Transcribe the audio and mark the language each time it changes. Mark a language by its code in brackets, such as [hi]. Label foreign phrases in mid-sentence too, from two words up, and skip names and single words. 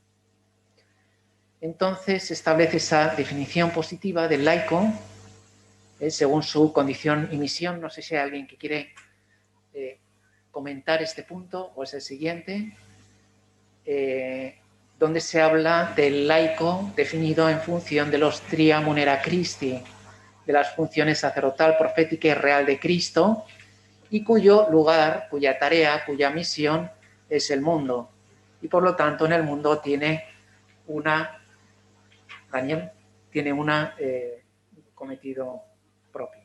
[es] Entonces se establece esa definición positiva del laico según su condición y misión. No sé si hay alguien que quiere comentar este punto o es el siguiente, donde se habla del laico definido en función de los [la] tria munera Christi, [es] de las funciones sacerdotal, profética y real de Cristo, y cuyo lugar, cuya tarea, cuya misión es el mundo. Y por lo tanto en el mundo tiene una, Daniel, tiene una cometido propio.